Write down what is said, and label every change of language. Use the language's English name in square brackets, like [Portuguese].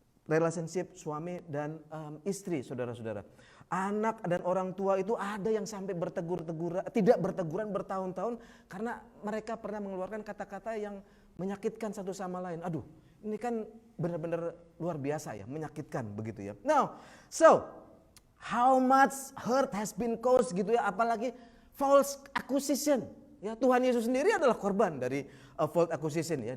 [Indonesian] Relationship suami dan istri, saudara-saudara. Anak dan orang tua itu ada yang sampai tidak berteguran bertahun-tahun karena mereka pernah mengeluarkan kata-kata yang menyakitkan satu sama lain. Aduh, ini kan benar-benar luar biasa ya, menyakitkan begitu ya. [English] Now, so how much hurt has been caused [Indonesian] gitu ya, apalagi [English] false accusation. [Indonesian] Ya, Tuhan Yesus sendiri adalah korban dari false accusation ya.